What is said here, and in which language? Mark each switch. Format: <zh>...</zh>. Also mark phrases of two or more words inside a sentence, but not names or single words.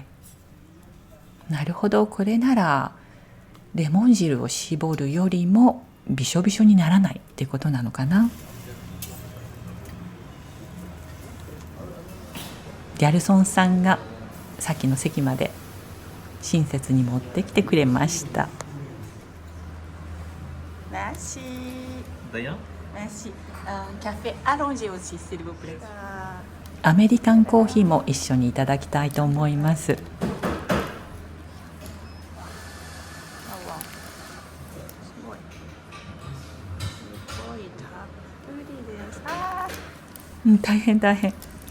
<ja>なるほど、これならレモン汁を絞るよりもびしょびしょにならないっていうことなのかな。ギャルソンさんがさっきの席まで親切に持ってきてくれました。</ja> <fr>Merci. D'ailleurs Merci. Un café allongé aussi, s'il vous plaît.</fr> <ja>アメリカンコーヒーも一緒にいただきたいと思います。大変大変。</ja>